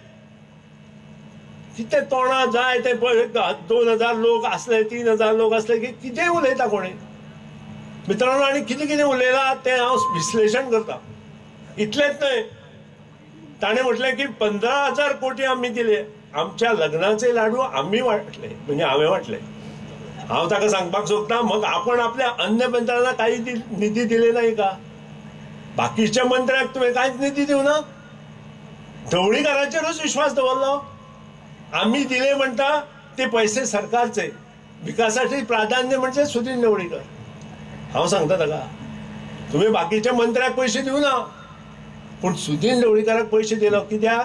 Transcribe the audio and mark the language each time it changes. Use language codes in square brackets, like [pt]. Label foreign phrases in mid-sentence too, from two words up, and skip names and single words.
[kok] कितें तोंडां जाय ते 2,000 लोक असले, 3,000 लोक असले की कितें उलयता कोणी. मित्रांनो, आनी कितें कितें उलयलां तें हांव विश्लेशण करता. इतलेंच न्हय, ताणें म्हटलें की 15,000 कोटी आमी दिले. [mr] आमच्या लग्नाचे लाडू आम्ही वाटले, म्हणजे [kok] हांवें वाटले. हांव ताका सांगपाक सोदता, [mr] मग आपण आपल्या अन्य मंत्र्यांना काही निधी दिले नाही का? [kok] बाकीच्या मंत्र्याक तुवें कांयच निधी दिवना. ढवळीकारांचेरूच विश्वास दवरलो. [mr] आम्ही दिले म्हणटा ते पैसे सरकारचे, विकासासाठी प्राधान्य म्हणजे सुदीन ढवळीकर. [kok] हांव सांगता ताका, तुम्ही बाकीच्या मंत्र्याक पैसे दिवना, पण सुदीन ढवळीकाराक पैसे दिलो कित्याक?